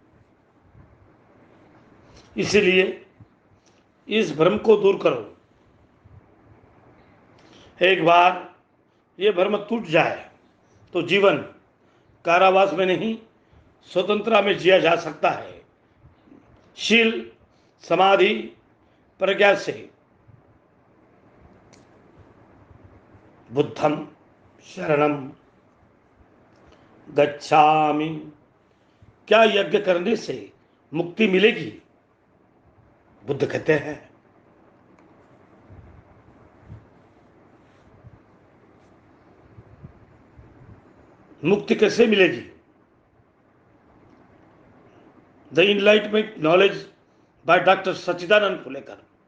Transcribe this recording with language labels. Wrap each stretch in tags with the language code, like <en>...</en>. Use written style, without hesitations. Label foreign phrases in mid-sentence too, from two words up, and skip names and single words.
<hi>इसीलिए इस भ्रम को दूर करो। एक बार ये भ्रम टूट जाए तो जीवन कारावास में नहीं स्वतंत्रता में जिया जा सकता है। शील समाधि प्रज्ञा से।</hi> <pi>बुद्धम शरणम गच्छामि।</pi> <hi>क्या यज्ञ करने से मुक्ति मिलेगी? बुद्ध कहते हैं मुक्ति कैसे मिलेगी?</hi> <en>The Enlightenment Knowledge by Doctor Sachchidanand Phulekar.</en>